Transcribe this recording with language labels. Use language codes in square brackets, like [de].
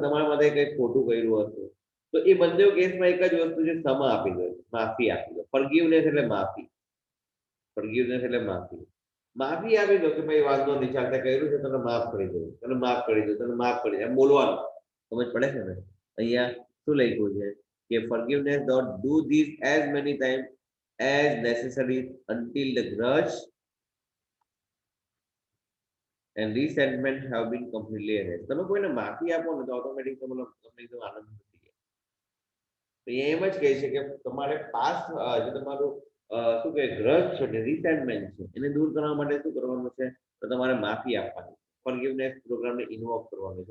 [gu] તમારા માટે કંઈક ખોટું કર્યું હશે. તો એ બંને કેસમાં એક જ વસ્તુ છે, ક્ષમા આપી દો, માફી આપી દો. ફોરગિવનેસ એટલે માફી. ફોરગિવનેસ એટલે માફી. માફી આપી દો કે ભાઈ વાંધો નહીં, ચાલતા કર્યું છે, તને માફ કરી દઉં, તને માફ કરી દઉં, તને માફ કરી દઉં, એમ બોલવાનું. સમજ પડે છે ને? અહીંયા શું લખ્યું છે કે [en] forgiveness dot do this as many times as necessary until the grudge and resentment have been completely erased. [gu] તમે કોઈને માફી આપો ને તો ઓટોમેટિક તમને એકદમ આનંદ થઈ જાય. તો એ એમ જ કહે છે કે તમારે પાસ્ટ જે તમારું શું કે ગ્રજ છે ને રિસેન્ટમેન્ટ છે એને દૂર કરવા માટે શું કરવાનું છે? તો તમારે માફી આપવાની, ફોરગિવનેસ પ્રોગ્રામને ઇન્વોક કરવાનું છે.